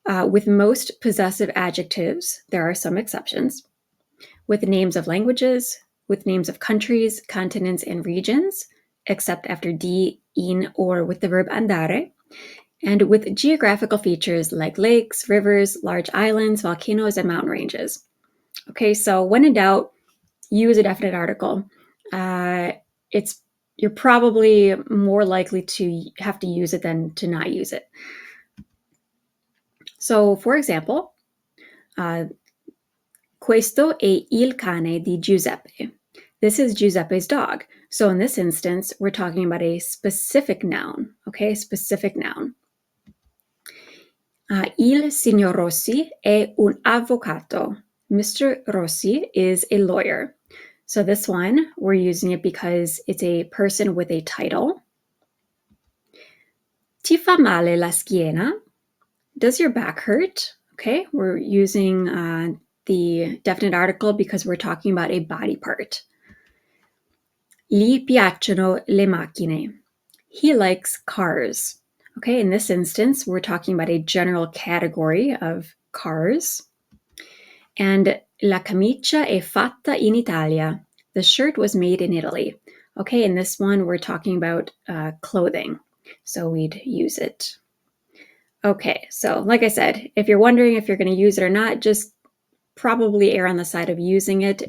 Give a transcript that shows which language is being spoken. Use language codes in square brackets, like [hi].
[en] with most possessive adjectives, there are some exceptions, with names of languages, with names of countries, continents, and regions, except after di, in, or with the verb andare, and with geographical features like lakes, rivers, large islands, volcanoes, and mountain ranges. Okay, so when in doubt, use a definite article. You're probably more likely to have to use it than to not use it. So, for example, [it] questo è il cane di Giuseppe. [en] This is Giuseppe's dog. So in this instance, we're talking about a specific noun, okay? Specific noun. [it] Il signor Rossi è un avvocato. [en] Mr. Rossi is a lawyer. So this one, we're using it because it's a person with a title. [it] Ti fa male la schiena? [en] Does your back hurt? Okay, we're using the definite article because we're talking about a body part. [it] Gli piacciono le macchine. [en] He likes cars. Okay, in this instance, we're talking about a general category of cars. [it] And la camicia è fatta in Italia. [en] The shirt was made in Italy. Okay, in this one, we're talking about clothing. So we'd use it. Okay, so like I said, if you're wondering if you're going to use it or not, just probably err on the side of using it.